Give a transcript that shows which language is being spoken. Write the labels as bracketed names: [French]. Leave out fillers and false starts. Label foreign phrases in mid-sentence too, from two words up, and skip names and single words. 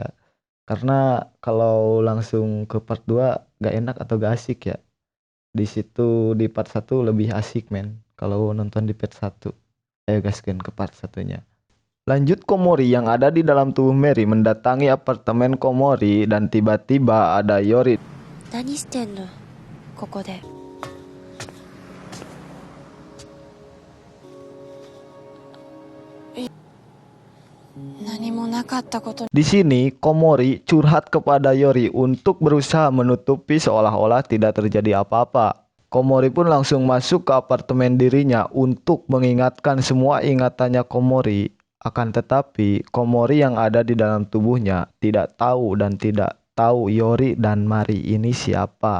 [Indonesian] Karena kalau langsung ke part 2 gak enak atau gak asik ya. Di situ di part satu lebih asik men. Kalau nonton di part satu. Ayo gasken ke part satunya. Lanjut, Komori yang ada di dalam tubuh Mary mendatangi apartemen Komori dan tiba-tiba ada Yori. [Japanese] 何してんのここで。何もなかったこと。 [Indonesian] Di sini Komori curhat kepada Yori untuk berusaha menutupi seolah-olah tidak terjadi apa-apa. Komori pun langsung masuk ke apartemen dirinya untuk mengingatkan semua ingatannya Komori. Akan tetapi Komori yang ada di dalam tubuhnya tidak tahu dan tidak tahu Yori dan Mari ini siapa.